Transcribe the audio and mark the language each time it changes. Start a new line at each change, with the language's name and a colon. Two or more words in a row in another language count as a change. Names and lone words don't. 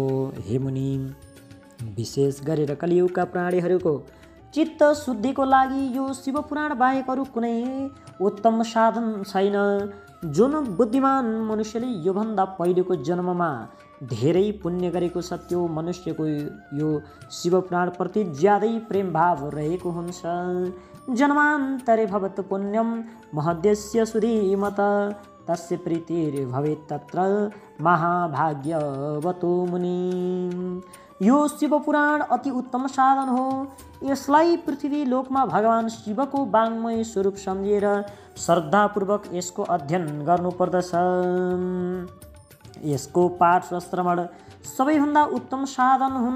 Nepali: हे मुनि, विशेष गरेर कलियुगका प्राणीहरूको चित्त शुद्धिको लागि यो शिवपुराण बाहेक अरू कुनै उत्तम साधन छैन। जुन बुद्धिमान मनुष्यले योभन्दा पहिलेको जन्ममा धेरै पुण्य गरेको छ, त्यो मनुष्यको यो शिवपुराणप्रति ज्यादै प्रेम भाव रहेको हुन्छ।
Sanskrit: जन्मान्तरे भवत् पुण्यं महद्यस्य सुधीमत तस्य प्रीतिर्भवेत् तत्र महाभाग्यवतो मुनि।
Nepali: यो शिवपुराण अति उत्तम साधन हो। यसलाई पृथ्वी लोकमा भगवान शिवको वाङ्मय स्वरूप सम्झेर श्रद्धापूर्वक यसको अध्ययन गर्नुपर्दछ। यसको पाठ र श्रवण सबैभन्दा उत्तम साधन हुन्।